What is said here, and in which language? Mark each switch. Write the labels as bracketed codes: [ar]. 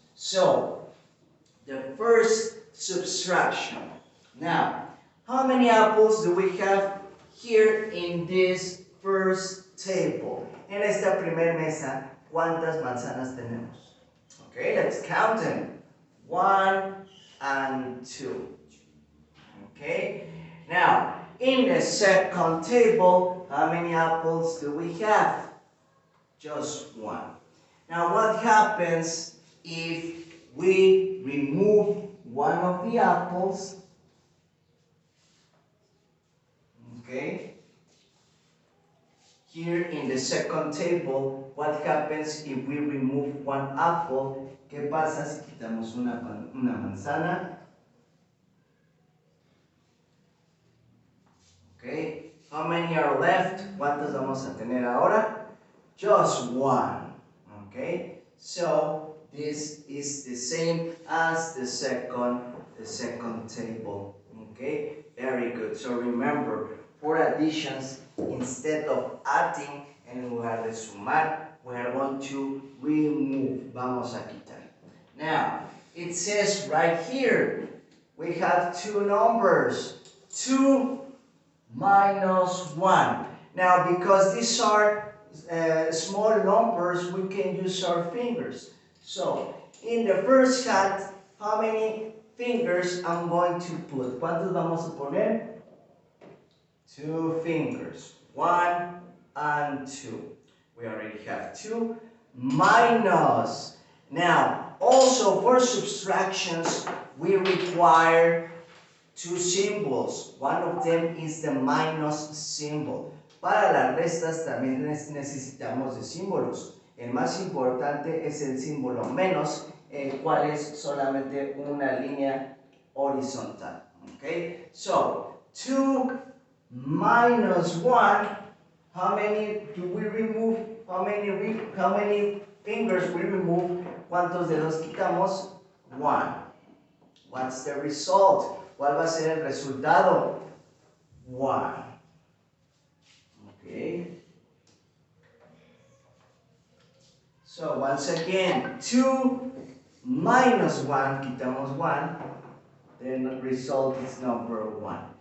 [en] So, the first subtraction. Now, how many apples do we have here in this first table? [es] En esta primera mesa, ¿cuántas manzanas tenemos? [en] Okay, let's count them. 1 and 2. Okay, now in the second table, how many apples do we have? Just one. Now what happens if we remove one of the apples? Okay. Here in the second table, what happens if we remove one apple? [es] ¿Qué pasa si quitamos una manzana? [en] Okay. How many are left? [es] ¿Cuántas vamos a tener ahora? [en] Just one. Okay. So this is the same as the second table. Okay. Very good. So remember, for additions, instead of adding [es] en lugar de sumar, [en] we are going to remove. [es] Vamos a quitar. [en] Now, it says right here, we have two numbers. 2 minus 1. Now, because these are small numbers, we can use our fingers. So, in the first hand, how many fingers I'm going to put? [es] ¿Cuántos vamos a poner? [en] 2 fingers. 1 and 2. We already have 2. Minus. Now, also for subtractions, we require 2 symbols. One of them is the minus symbol. [es] Para las restas también necesitamos de símbolos. El más importante es el símbolo menos, el cual es solamente una línea horizontal. [en] Okay? So, 2 minus 1, how many do we remove? How many fingers we remove? [es] ¿Cuántos dedos quitamos? 1. [en] What's the result? [es] ¿Cuál va a ser el resultado? [en] 1. Okay. So once again, 2 minus 1, [es] quitamos 1, [en] then the result is number 1.